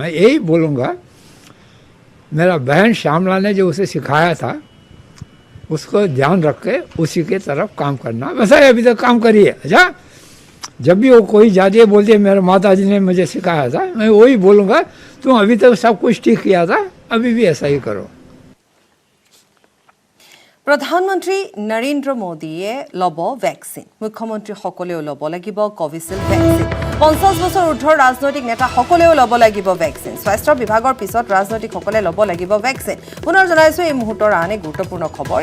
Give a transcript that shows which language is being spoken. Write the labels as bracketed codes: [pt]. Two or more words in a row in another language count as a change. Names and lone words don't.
[hi] मैं यही बोलूँगा, मेरा बहन श्यामला ने जो उसे सिखाया था उसको ध्यान रख के उसी के तरफ काम करना। वैसा ही अभी तक काम करिए। अच्छा, जब भी वो कोई जाती है बोलती है मेरे माता जी ने मुझे सिखाया था, मैं वही बोलूँगा तुम अभी तक सब कुछ ठीक किया था, अभी भी ऐसा ही करो। [as] প্ৰধানমন্ত্ৰী নৰেন্দ্ৰ মোদীয়ে ল'ব ভেকচিন, মুখ্যমন্ত্ৰীসকলেও ল'ব লাগিব কোভিচিল্ড ভেকচিন। 50 বছৰ ঊৰ্ধ্বৰ ৰাজনৈতিক নেতাসকলেও ল'ব লাগিব ভেকচিন। স্বাস্থ্য বিভাগৰ পিছত ৰাজনৈতিকসকলে ল'ব লাগিব ভেকচিন। পুনৰ জনাইছোঁ এই মুহূৰ্তৰ আন এক গুৰুত্বপূৰ্ণ খবৰ।